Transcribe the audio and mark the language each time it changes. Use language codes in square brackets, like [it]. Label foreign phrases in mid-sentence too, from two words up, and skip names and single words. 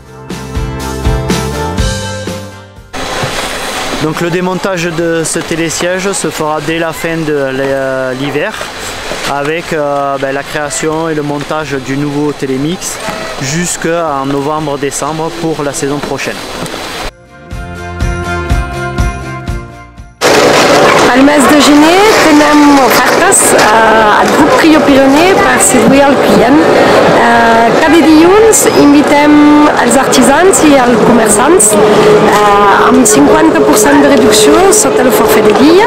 [fr] Donc le démontage de ce télésiège se fera dès la fin de l'hiver, avec la création et le montage du nouveau télémix jusqu'en novembre-décembre pour la saison prochaine. [ca] Al mes de gener tenim ofertes al grup Trio Pirineu per seduir el client. Cada dilluns invitem els artisans i els comerçants amb 50% de reducció sota el forfait de guia.